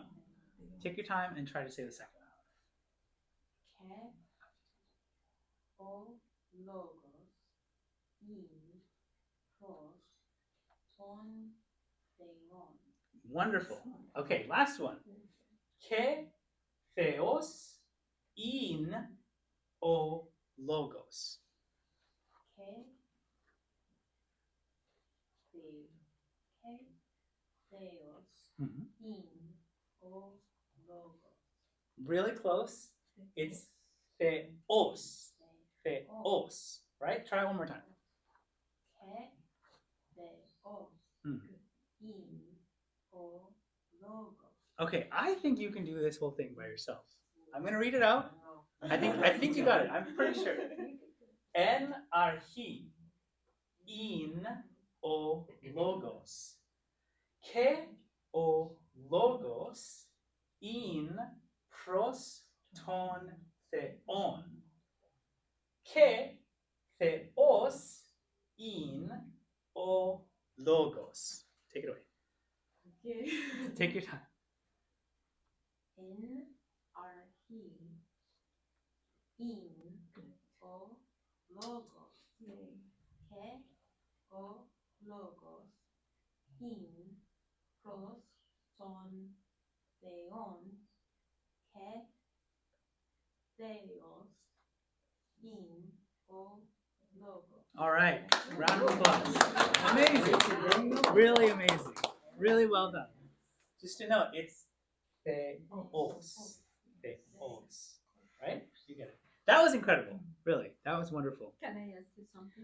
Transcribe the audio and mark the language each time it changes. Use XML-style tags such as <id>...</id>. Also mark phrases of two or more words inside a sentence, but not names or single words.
<en>Take your time and try to say the second one.</en> <el>καὶ ὁ λόγος ἦν πρὸς τὸν θεόν.</el> <en>Wonderful. Okay, last one.</en> <el>καὶ θεὸς ἦν ὁ λόγος. καὶ θεὸς Mhm. ἦν ὁ λόγος.</el> <en>Really close. It's theos. Theos. Right? Try it one more time.</en> <el>καὶ θεὸς Hmm. ἦν ὁ λόγος.</el> <en>Okay, I think you can do this whole thing by yourself. I'm gonna read it out. I think you got it. I'm pretty sure.</en> <el>ἐν ἀρχῇ ἦν ὁ λόγος. καὶ ὁ λόγος ἦν πρὸς τὸν θεόν. καὶ θεὸς ἦν ὁ λόγος.</el> <en>Take it away. Okay. Take your time.</en> <el>ἐν ἀρχῇ ἦν ὁ λόγος. καὶ ὁ λόγος ἦν πρὸς τὸν θεόν. καὶ θεὸς ἦν ὁ λόγος.</el> <en>All right, round of applause. Amazing, really amazing, really well done. Just to note, it's theos, theos, right? You get it. That was incredible, really. That was wonderful. Can I ask you something?</en>